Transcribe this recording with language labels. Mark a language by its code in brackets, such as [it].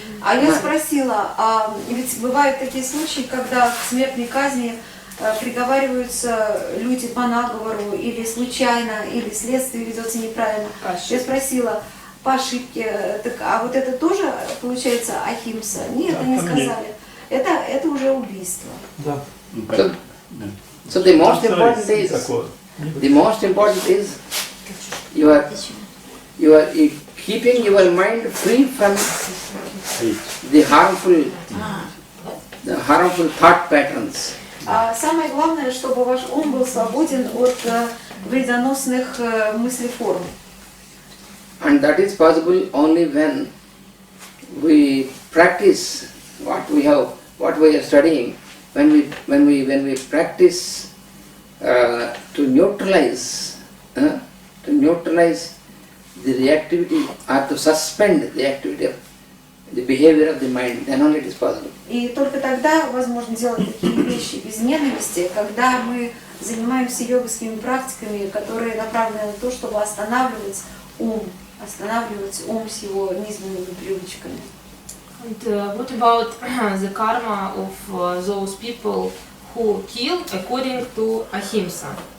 [ru] А я спросила, ведь бывают такие случаи, когда к смертной казни приговариваются люди по наговору или случайно, или следствие ведется неправильно. Я спросила, по ошибке, так, а вот это тоже получается ахимса? Нет, они сказали, это уже убийство. Да. [en] So the most important is you are keeping your mind free from the harmful thought patterns. [ru] Самое главное, чтобы ваш ум был свободен от вредоносных мыслеформ. [en] And that is possible only when we practice what we are studying. When we practice to neutralize the reactivity or to suspend the activity of the behavior of the mind, then only it is possible. [ru] И только тогда возможно делать такие вещи без ненависти, когда мы занимаемся йогскими практиками, которые направлены на то, чтобы останавливать ум с его низменными привычками. [en] And what about the karma of those people who kill according to ahimsa?